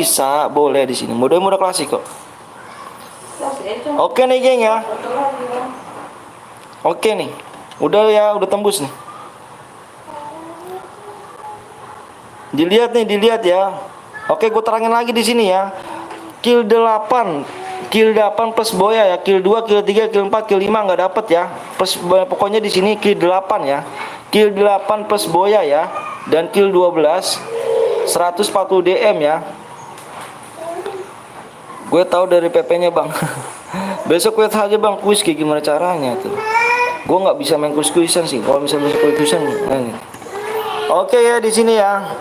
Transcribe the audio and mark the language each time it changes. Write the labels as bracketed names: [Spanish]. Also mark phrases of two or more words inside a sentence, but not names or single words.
[Indonesian] Bisa, boleh di sini. Mode klasik kok. Oke nih geng ya. Oke nih. Udah ya, udah tembus nih. Dilihat ya. Oke, gue terangin lagi di sini ya. Kill 8 plus boya ya. Kill 2, kill 3, kill 4, kill 5 nggak dapet ya. Plus pokoknya di sini kill 8 ya. Kill 8 plus boya ya. Dan kill 12 140 DM ya. Gue tahu dari PP-nya Bang. Besok lihat aja bang kuis kayak gimana caranya tuh. Gue nggak bisa main kuis-kuisan sih. Kalau misalnya besok kuis-kuisan, Oke ya di sini ya.